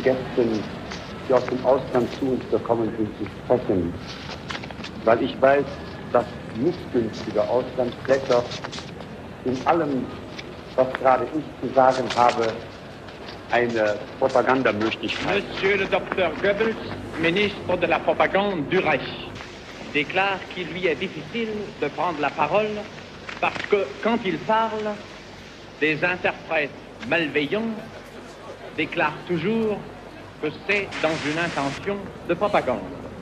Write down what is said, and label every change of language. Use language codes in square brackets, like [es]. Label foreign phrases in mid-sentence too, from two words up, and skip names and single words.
[de] Gästen, die aus dem Ausland zu uns gekommen sind, zu sprechen, weil ich weiß, dass missgünstige Auslandsplätze in allem, was gerade ich zu sagen habe, eine Propagandamöglichkeit. [fr] Monsieur le docteur Goebbels, ministre de la propagande du Reich, déclare qu'il lui est difficile de prendre la parole parce que quand il parle, des interprètes malveillants déclarent toujours que c'est dans une intention de propagande.